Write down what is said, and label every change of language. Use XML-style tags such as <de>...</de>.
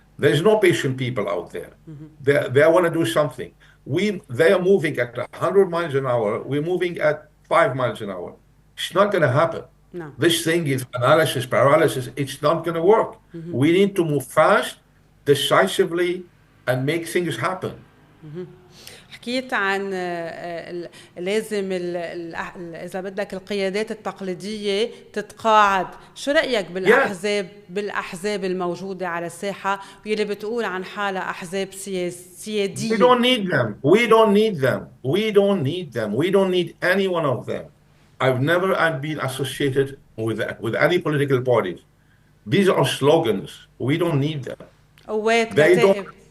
<en>There's no patient people out there. They want to do something. They are moving at 100 miles an hour. We're moving at 5 miles an hour. It's not going to happen. No. This thing is analysis, paralysis. It's not going to work. We need to move fast, decisively, and make things happen.</en> <ar>حكيت عن لازم إذا بدك القيادات التقليدية تتقاعد. شو رأيك بالأحزاب الموجودة على الساحة واللي بتقول عن حالها أحزاب سيادية؟</ar> <en>We don't need them. We don't need them. We don't need them. We don't need any one of them. I've never been associated with any political parties. These are slogans. We don't need them. They don't.</en>